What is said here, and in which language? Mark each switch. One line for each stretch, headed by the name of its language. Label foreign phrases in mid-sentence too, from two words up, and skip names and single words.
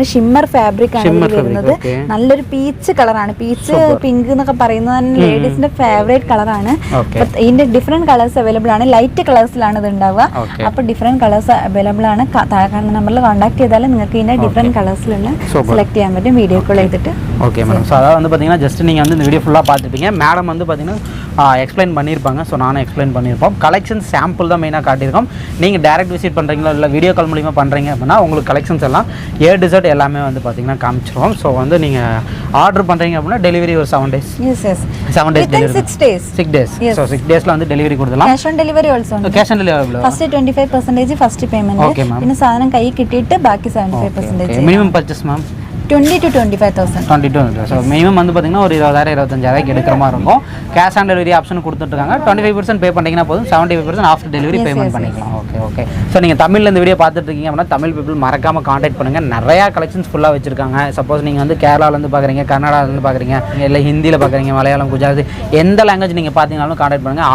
English: shimmer fabric
Malayalam: ആണ് വരുന്നത്. നല്ലൊരു പീച്ച് കളറാണ്.
English: peach pink
Malayalam: എന്നൊക്കെ പറയുന്നത് ലേഡീസിന്റെ ഫേവറേറ്റ് കളറാണ്. ഇതിന്റെ
English: different colours available
Malayalam: ആണ്. ലൈറ്റ് കളേഴ്സിലാണ് ഇത് ഉണ്ടാവുക. അപ്പൊ
English: different colours available
Malayalam: ആണ്. നമ്മൾ കോൺടാക്ട് ചെയ്താൽ നിങ്ങൾക്ക് ഇതിന്റെ ഡിഫറെന്റ് കളേഴ്സിലുള്ള സെലക്ട് ചെയ്യാൻ പറ്റും
English: video call
Malayalam: ചെയ്തിട്ട്.
English: okay madam.
Tamil: ஸோ அதாவது வந்து பார்த்தீங்கன்னா ஜஸ்ட் நீங்கள் வந்து இந்த வீடியோ ஃபுல்லாக பார்த்துருப்பீங்க. மேடம் வந்து பார்த்தீங்கன்னா எக்ஸ்பிளைன் பண்ணியிருப்பாங்க. ஸோ நானும் எக்ஸ்பிளைன் பண்ணியிருப்போம்.
English: collection sample
Tamil: தான் மெயினாக காட்டியிருக்கோம். நீங்கள்
English: direct visit
Tamil: பண்ணுறீங்களோ இல்லை
English: video call
Tamil: மூலிமா பண்ணுறீங்க அப்படின்னா உங்களுக்கு கலெக்ஷன்ஸ் எல்லாம் டிசர்ட் எல்லாமே வந்து பார்த்தீங்கன்னா காமிச்சிருவோம். ஸோ வந்து நீங்கள் ஆர்டர் பண்ணுறீங்க அப்படின்னா டெலிவரி ஒரு 7 days.
English: 7 days delivery.
Tamil: 6 days. ஸோ 6 daysல வந்து டெலிவரி கொடுத்துலாம்.
English: cash on delivery also. cash on delivery first 25% first payment.
Malayalam: പിന്നെ സാധനം കൈ കിട്ടിയിട്ട് ബാക്കി 75%.
English: minimum purchase ma'am 20 to 25,000. 22.
Tamil: ஸோ மினிமம் வந்து பார்த்தீங்கன்னா ஒரு 20,000-25,000 எடுக்கிற மாதிரி இருக்கும்.
English: cash on delivery option
Tamil: கொடுத்துட்ருக்காங்க. 25% பே பண்ணிங்கன்னா போதும். 75%
English: after delivery payment
Tamil: பண்ணிக்கலாம். ஓகே. ஸோ நீங்கள் தமிழில் இந்த வீடியோ பார்த்துட்டு இருக்கீங்க அப்படின்னா தமிழ் பீப்புள் மறக்காமல் காண்டாக்ட் பண்ணுங்கள். நிறையா கலெக்ஷன்ஸ் ஃபுல்லாக வச்சிருக்காங்க. சப்போஸ் நீங்கள் வந்து கேரளாவிலேருந்து பார்க்குறீங்க, கர்நாடகாவிலேருந்து பார்க்குறீங்க, இல்லை ஹிந்தியில் பார்க்குறீங்க, மலையாளம், குஜராத்தி, எந்த லாங்குவேஜ் நீங்கள் பார்த்தீங்கன்னாலும் காண்டாக்ட் பண்ணுங்கள்.